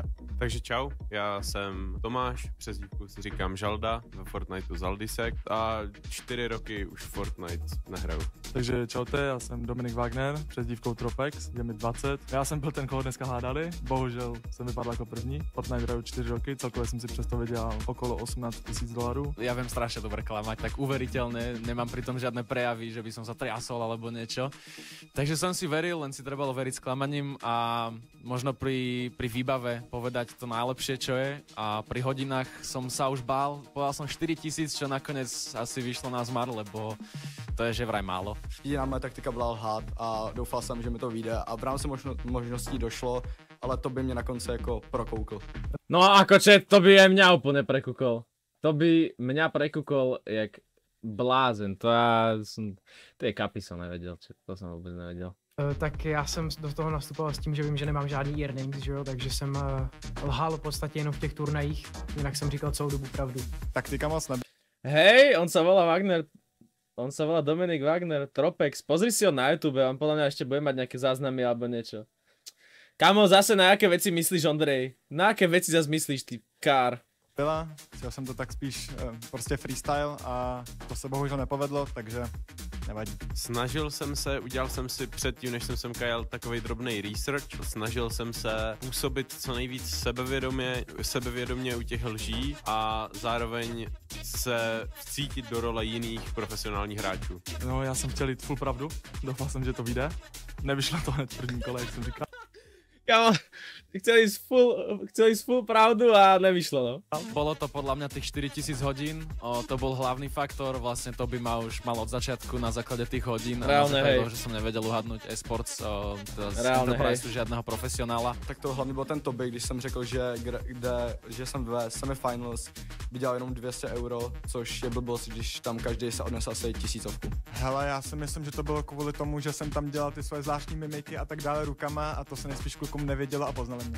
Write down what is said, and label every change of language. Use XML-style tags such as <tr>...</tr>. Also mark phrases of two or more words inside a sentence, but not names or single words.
<cs>Takže čau, já jsem Tomáš, přezdívku si říkám Žalda, ve Fortniteu Zaldisek a 4 roky už Fortnite nehraju. Takže čaute, já jsem Dominik Wagner, přezdívkou Tropex, je mi 20. Já jsem byl ten, koho dneska hádali, bohužel jsem vypadl jako první. Fortnite hraju 4 roky, celkově jsem si přesto vydělal okolo 18 000 $.</cs> <sk>Ja viem strašne dobre klamať, tak uveriteľne, nemám pri tom žiadne prejavy, že by som sa triasol alebo niečo. Takže som si veril, len si trebalo veriť s klamaním a možno pri výbave povedať to najlepšie, čo je. A pri hodinách som sa už bál, povedal som 4000, čo nakoniec asi vyšlo na zmar, lebo to je že vraj málo.</sk> <cs>Jediná moje taktika byla lhát a doufal jsem, že mi to vyjde a v rámci možností došlo, ale to by mě na konci jako prokoukl.</cs> <sk>No akože to by aj mňa úplne prekúkol. To by mňa prekúkol jak blázen. To je kapy som nevedel, to som vôbec nevedel.</sk> <cs>Tak já jsem do toho nastupoval s tím, že vím, že nemám žádný earnings, že jo, takže jsem lhal v podstatě jenom v těch turnajích, jinak jsem říkal celou dobu pravdu. Taktika moc nebyla.</cs> <sk>Hej, on sa volá Wagner. On sa volá Dominik Wagner, Tropex. Pozri si ho na YouTube, on podľa mňa ešte bude mať nejaké záznamy alebo niečo. Kamo, zase na jaké veci myslíš, Ondrej? Na jaké veci zase myslíš, ty kár?</sk> <cs>Byla, chtěl jsem to tak spíš prostě freestyle a to se bohužel nepovedlo, takže nevadí. Snažil jsem se, udělal jsem si předtím, než jsem sem kajal, takovej drobnej research. Snažil jsem se působit co nejvíc sebevědomě u těch lží a zároveň se vcítit do role jiných profesionálních hráčů. No, já jsem chtěl jít full pravdu, doufal jsem, že to vyjde. Nevyšlo to hned v prvním kole, jak jsem říkal.</cs> <sk>Kamo, chcel ísť full pravdu a nevyšlo, no. Bolo to podľa mňa tých 4000 hodín, to bol hlavný faktor, vlastne to by ma už mal od začiatku na základe tých hodín. Reálne, hej. Toho, že som nevedel uhadnúť e-sports, z Reálne, Enterprise žiadneho profesionála.</sk> <cs>Tak to hlavně byl ten Toby, když jsem řekl, že jsem ve semifinals vydělal jenom 200 €, což je blbost, když tam každý se odnesl asi 1000. Hele, já si myslím, že to bylo kvůli tomu, že jsem tam dělal ty svoje zvláštní mimiky a tak dále rukama a to se nejspíš klukům nevědělo a poznali mě.</cs>